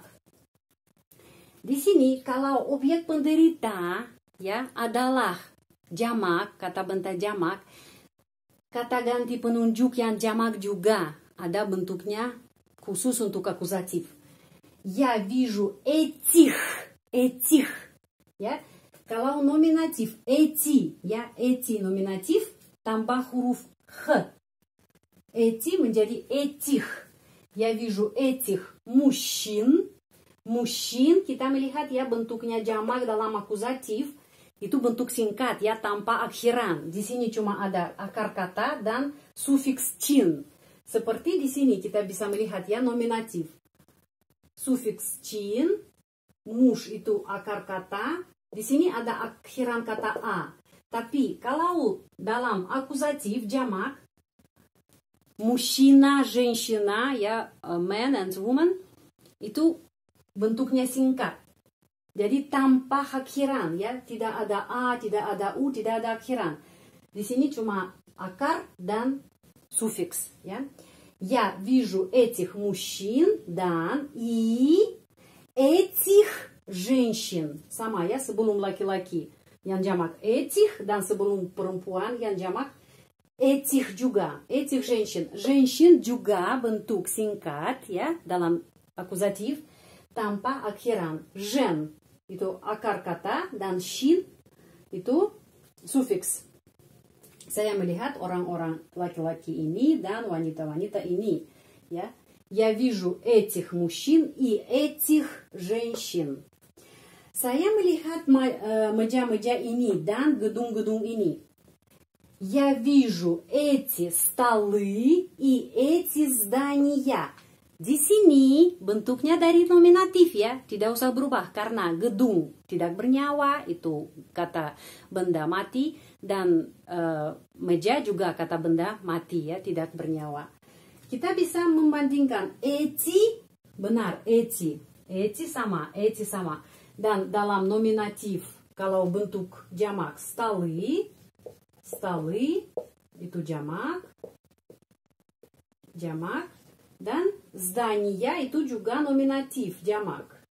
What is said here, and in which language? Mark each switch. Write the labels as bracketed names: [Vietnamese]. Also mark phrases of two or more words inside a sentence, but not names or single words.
[Indonesian] Di sini kalau objek penderita ya adalah jamak, kata benda jamak, kata ganti penunjuk yang jamak juga ada bentuknya khusus untuk akusatif. [Russian] Я вижу этих. [Indonesian] Ya. Kalau nominatif эти, ya, эти nominatif tambah huruf х. [Russian] Эти menjadi этих. Я вижу этих мужчин. [Indonesian] Мужчин kita melihat ya bentuknya jamak dalam akusatif itu bentuk singkat ya, tanpa akhiran. Di sini cuma ada akar kata dan sufiks cin. Seperti di sini kita bisa melihat ya nominatif. Sufiks cin, mush itu akar kata, di sini ada akhiran kata a. Tapi kalau dalam akusatif jamak, [Russian] мужчина, женщина, [Indonesian] ya, [English] man and woman, [Indonesian] itu bentuknya singkat. Jadi tanpa akhiran ya, tidak ada a, tidak ada u, tidak ada akhiran. Di sini cuma akar dan sufiks, ya. [Russian] Я вижу этих мужчин dan и этих женщин. [Indonesian] Sama ya, sebelum laki-laki yang jamak этих dan sebelum perempuan yang jamak этих juga, [Russian] этих женщин. [Indonesian] Женщин juga bentuk singkat ya dalam akuzatif tanpa akhiran. Жен itu akar kata dan shin itu sufiks. Saya melihat orang-orang laki-laki ini dan wanita-wanita ini ya. [Russian] Я вижу этих мужчин и этих женщин. [Indonesian] Saya melihat meja-meja ini dan gedung-gedung ini. [Russian] Я вижу эти столы и эти здания. [Indonesian] Di sini bentuknya dari nominatif ya, tidak usah berubah karena gedung tidak bernyawa itu kata benda mati dan meja juga kata benda mati ya, tidak bernyawa. Kita bisa membandingkan эти benar, эти sama, dan dalam nominatif kalau bentuk jamak столы itu jamak, dan здания itu juga nominatif jamak.